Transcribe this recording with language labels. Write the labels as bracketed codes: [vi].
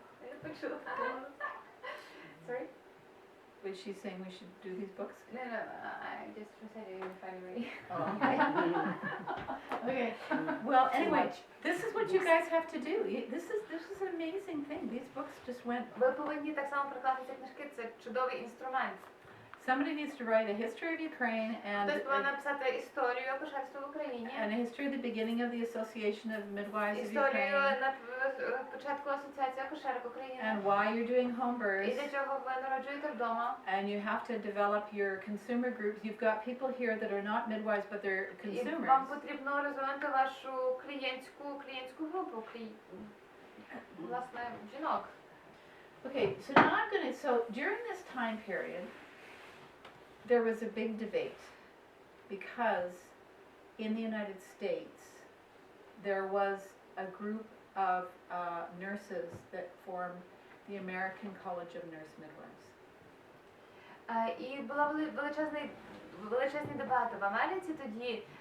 [uk] Я почула. [en] Sorry? Was she saying we should do these books? No, I just recited it in February. Okay. Well, anyway, this is what you guys have to do. This is an amazing thing. These books just went. [uk] Ви повинні так само прикласти ці книжки, це чудовий інструмент. [en] Somebody needs to write a history of Ukraine and [uk] Хтось повинен написати історію акушерства в Україні. [en] a history of the beginning of the Association of Midwives of [uk] Історію [en] Ukraine [uk] на початку асоціації акушерок України. [en] and why you're doing home [uk] І [en] births. [uk] для чого ви народжуєте вдома. [en] And you have to develop your consumer groups. You've got people here that are not midwives but they're [uk] І [en] consumers. [uk] вам потрібно розвинути вашу клієнтську групу, власне, жінок. [en] Okay, so now I'm going to, so during this time period, there was a big debate because in the United States, there was a group of nurses that formed the American College of Nurse Midwives. [uk] І була величезні дебати в Америці тоді.